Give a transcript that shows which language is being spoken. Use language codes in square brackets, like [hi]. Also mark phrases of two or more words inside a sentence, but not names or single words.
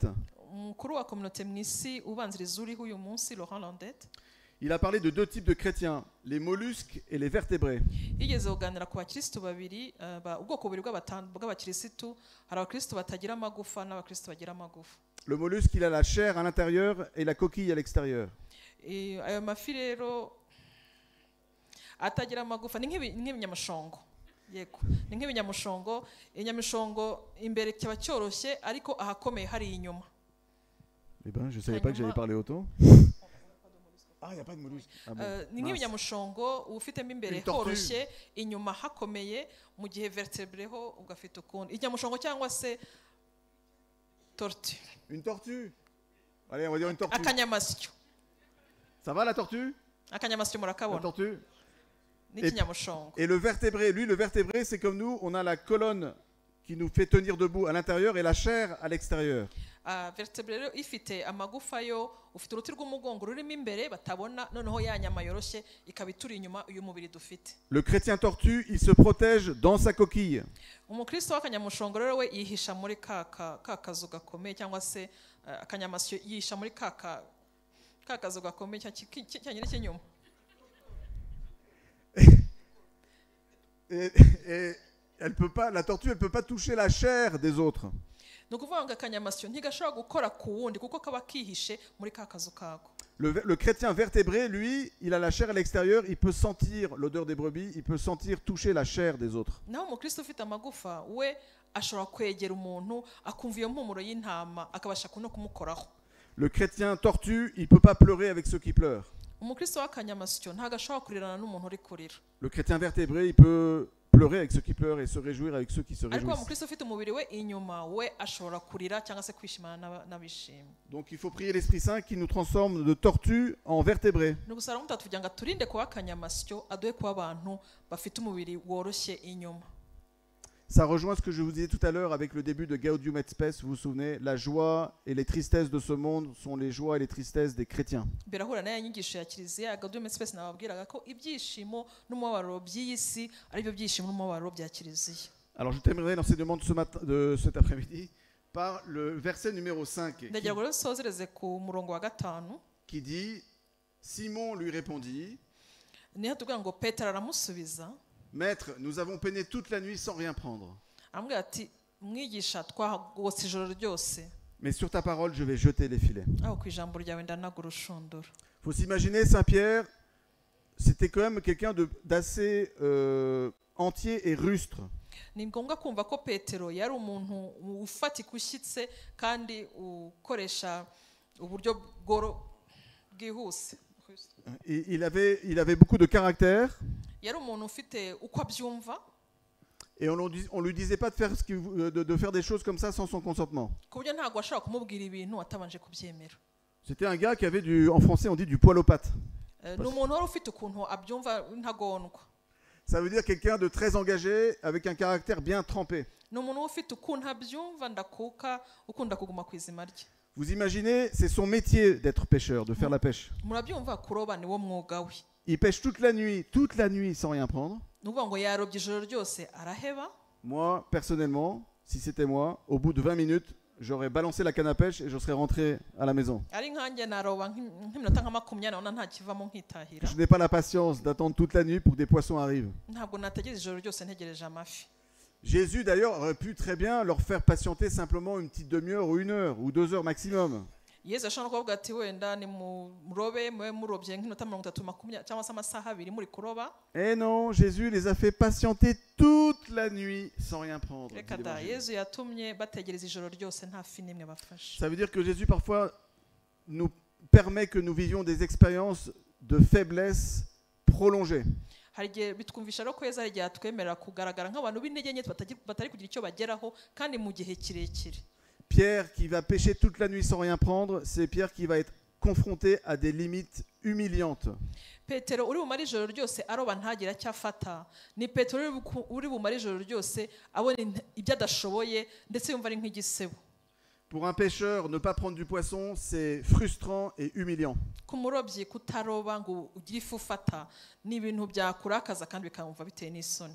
[rw] umukuru wa communauté mu isi ubanziriza uriho uyu munsi, Laurent Landette, [fr] il a parlé de 2 types de chrétiens, les mollusques et les vertébrés. [rw] yigeze kuganira ku bakirisitu babiri, ubwoko bubiri bw'abakirisitu. Hari abakirisitu batagira amagufa n'abakirisitu bagira amagufa. [fr] Le mollusque, il a la chair à l'intérieur et la coquille à l'extérieur. [rw] Ayo mafi rero atagira amagufa ni nk'ibinyamushongo. Yego, ni nk'ibinyamushongo. Inyamishongo imbere kiba cyoroshye ariko ahakomeye hari inyuma. [fr] Eh ben, je savais pas que j'allais parler autant. Ah, il n'y a pas de mollusque. Ah bon, [rw] ni nk'ibinyamushongo ufitemo imbere horoshye inyuma hakomeye, mu gihe vertebre ho ugafite ukundi. Inyamushongo cyangwa se tortue. [fr] Une tortue. Allez, on va dire une tortue. [rw] Akanyamasyo. [fr] Ça va la tortue? [rw] Akanyamasyo [fr] La [rw] murakabona. [fr] tortue. [rw] Ni kinyamushongo. [fr] Et le vertébré, c'est comme nous, on a la colonne qui nous fait tenir debout à l'intérieur et la chair à l'extérieur. [rw] Vertebre rero ifite amagufa yo, ufite uruti rw'umugongo rurimo imbere batabona, noneho ya nyama yoroshye ikaba ituri inyuma uyu mubiri dufite. [fr] Le chrétien tortue, il se protège dans sa coquille. [rw] Umukristo w'akanyamushongo rero we yihisha muri ka kazu gakomeye, cyangwa se akanyamasyo yihisha muri ka kazu gakomeye cyanyine cy'inyuma. [fr] Et la tortue, elle peut pas toucher la chair des autres. [rw] ni ukuvuga ngo akanyamasyo ntigashobora gukora ku wundi kuko kaba kihishe muri ka kazu kako. [fr] Le chrétien vertébré, lui, il a la chair à l'extérieur, il peut sentir l'odeur des brebis, il peut sentir, toucher la chair des autres. [rw] naho umukristo ufite amagufa we ashobora kwegera umuntu akumva iyo mpumuro y'intama akabasha no kumukoraho. [fr] Le chrétien tortue, il ne peut pas pleurer avec ceux qui pleurent. [rw] umukristo w'akanyamasyo ntabwo ashobora kurirana n'umuntu uri kurira. [fr] Le chrétien vertébré, il peut pleurer avec ceux qui pleurent et se réjouir avec ceux qui se [rw] ariko [fr] réjouissent. [rw] umukristo ufite umubiri we inyuma we ashobora kurira cyangwa se kwishimana n'abishimye. [fr] Donc il faut prier l'Esprit Saint qui nous transforme de tortue en vertébré. [rw] ni ugusaba mutatu kugira ngo aturinde kuba akanyamasyo aduhe kuba abantu bafite umubiri woroshye inyuma. [fr] Ça rejoint ce que je vous disais tout à l'heure avec le début de Gaudium et Spes, vous vous souvenez, la joie et les tristesses de ce monde sont les joies et les tristesses des chrétiens. [rw] birahura n'aya nyigisho ya kiliziya Gaudium et Spes nababwiraga ko ibyishimo n'umubabaro by'iyi si ari byo byishimo n'umubabaro bya kiliziya. [fr] Alors je terminerai l'enseignement de cet après-midi par le verset numéro 5 [rw] ndagira ngo rero nsozereze ku murongo wa 5 [fr] qui dit, Simon lui répondit, [rw] niho tubwira ngo Petero aramusubiza [fr] Maître, nous avons peiné toute la nuit sans rien prendre. [rw] amubwira ati mwigisha twagotse ijoro ryose [fr] Mais sur ta parole, je vais jeter les filets. [rw] aho ku ijambo ryawe ndanaga urushundura. [fr] Il faut s'imaginer, Saint-Pierre, c'était quand même quelqu'un d'assez entier et rustre. [rw] ni ngombwa kumva ko Petero yari umuntu ufatika ushyitse kandi ukoresha uburyo bwihuse. [fr] Il avait beaucoup de caractère. [rw] yari umuntu ufite uko abyumva [fr] Et on lui disait pas de faire des choses comme ça sans son consentement. [rw] ku buryo ntabwo ashobora kumubwira ibintu atabanje kubyemera. [fr] C'était un gars qui avait en français on dit du poil aux pattes. [rw] ni umuntu wari ufite ukuntu abyumva ntagondwa. [fr] Ça veut dire quelqu'un de très engagé avec un caractère bien trempé. [rw] ni umuntu ufite ukuntu abyumva ndakuka ukunda kuguma ku izima rye. [fr] Vous imaginez, c'est son métier d'être pêcheur, de faire la pêche. [rw] murabyumva kuroba ni wo mwuga we. [fr] Il pêche toute la nuit sans rien prendre. [rw] ni ukuvuga ngo yarobye ijoro ryose araheba. [fr] Moi, personnellement, si c'était moi, au bout de 20 minutes, j'aurais balancé la canne à pêche et je serais rentré à la maison. [rw] ari nkanjye naroba nk'iminota nka 20 nabona nta kivamo nkitahira. [fr] Je n'ai pas la patience d'attendre toute la nuit pour que des poissons arrivent. [rw] ntabwo nategereza ijoro ryose ntegereje amafi. [fr] Jésus d'ailleurs aurait pu très bien leur faire patienter simplement une petite demi-heure ou 1 heure ou 2 heures maximum. [rw] yesu ashobora kuvuga ati wenda ni murobe mube murobye nk'iminota 30 cyangwa se amasaha 2 muri kuroba. [fr] Et non, Jésus les a fait patienter toute la nuit sans rien prendre. [rw] reka da yesu yatumye bategereza ijoro ryose nta fi n'imwe bafashe. [fr] Ça veut dire que Jésus parfois nous permet que nous vivions des expériences de faiblesse prolongées. [rw] hari igihe bitwumvisha rero ko yesu hari igihe atwemerera kugaragara nk'abantu b'intege nke batari kugira icyo bageraho kandi mu gihe kirekire. [fr] Pierre qui va pêcher toute la nuit sans rien prendre, c'est Pierre qui va être confronté à des limites humiliantes. [rw] Petero uri bumara ijoro ryose aroba ntagira icyo afata, ni Petero uri bumara ijoro ryose abona ibyo adashoboye ndetse yumva ari nk'igisebo. [fr] Pour un pêcheur, ne pas prendre du poisson, c'est frustrant et humiliant. [rw] ku murobyi kutaroba ngo ugire ifu ufata ni ibintu byakurakaza kandi bikamva biteye n'isoni.